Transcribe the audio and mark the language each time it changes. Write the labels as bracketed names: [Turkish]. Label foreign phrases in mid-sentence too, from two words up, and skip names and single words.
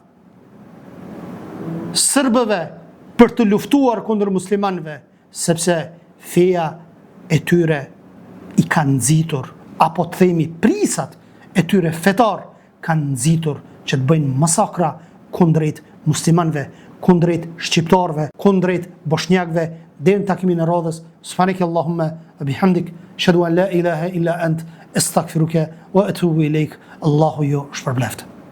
[Albanian] sërbëve për të luftuar kundër muslimanëve, sepse feja e tyre i kanë nxitur, apo të themi prisat e tyre fetar kanë nxitur që të bëjnë masakra kundrejt muslimanëve, kundrejt shqiptarëve, kundrejt bosnjakëve, deri në takimin e radhës. [Arabic] سبحانك اللهم وبحمدك أشهد أن لا إله إلا أنت أستغفرك وأتوب إليك. [Albanian] Allahu ju shpërbleft.